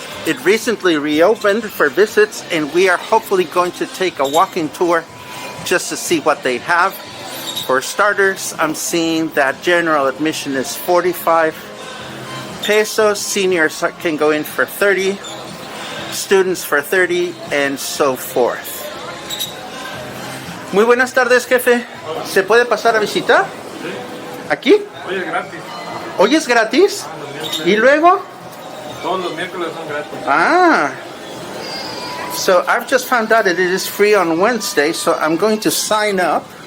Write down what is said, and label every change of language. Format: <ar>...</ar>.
<en>It recently reopened for visits and we are hopefully going to take a walking tour just to see what they have. For starters, I'm seeing that general admission is 45 pesos, seniors can go in for 30, students for 30, and so forth.</en> <es>Muy buenas tardes, jefe. ¿Se puede pasar a visitar? Sí. ¿Aquí? Hoy es gratis. ¿Hoy es gratis? ¿Y luego? Todos los miércoles son gratis. Ah.</es> <en>So I've just found out that it is free on Wednesday, so I'm going to sign up.</en>